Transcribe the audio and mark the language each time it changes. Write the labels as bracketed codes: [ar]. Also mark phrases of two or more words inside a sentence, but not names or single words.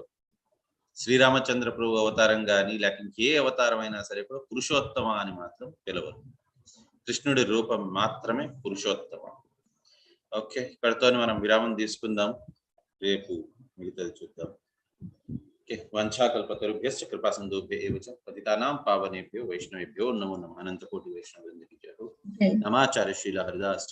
[te] శ్రీరామచంద్ర ప్రభు అవతారం కానీ లేక ఇంకే అవతారం అయినా సరే కూడా పురుషోత్తమ అని మాత్రం పిలవరు. కృష్ణుడి రూపం మాత్రమే పురుషోత్తమ. ఓకే, ఇక్కడితో మనం విరామం తీసుకుందాం, రేపు మిగతాది చూద్దాం. [sa] ఓకే, वंछाकल्पतरुभ्यश्च कृपासिन्धुभ्यो एव च पतितानां पावनेभ्यो वैष्णवेभ्यो नमो नमः. अनन्तकोटि वैष्णवेन्द्र नमाचार्य श्रील हरिदास्